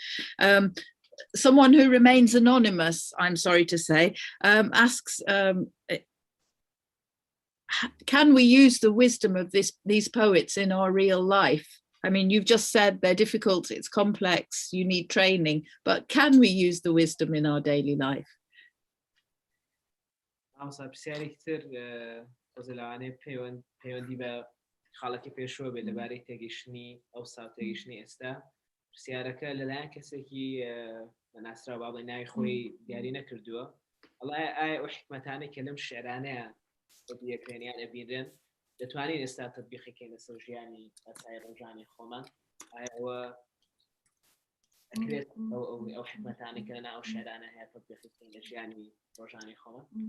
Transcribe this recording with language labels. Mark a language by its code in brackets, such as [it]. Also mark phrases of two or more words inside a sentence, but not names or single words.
[en] Someone who remains anonymous, I'm sorry to say, asks, can we use the wisdom of these poets in our real life? I mean, you've just said they're difficult, it's complex, you need training, but can we use the wisdom in our daily life? [ckb] پرسیاری تر خۆزلەوانەیە پەیوەندی بە خاڵەکی پێشوە بێت لەبارەی تێگەیشتنی ئەو ساو تێگەیشتنی ئێستا پرسیارەکە لەلایەن کەسێکی بەناسرا با بڵێ ناوی خۆی دیاری نەکردووە وەڵای ئایا ئەو حکمەتانەی کە لەم شێعرانەیە بەدیەکرێنیان ئەبینرێن دەتوانین ئێستا تەطبیقیکەین لەسەر ژیانی ئەسای ڕۆژانی خۆمان ئایا ئەوە ئەکرێت ئەو حکمەتانەی کە لەناو ئەو شێعرانە هەیە تەطبیقیکەین لە ژیانی ڕۆژانی خۆمان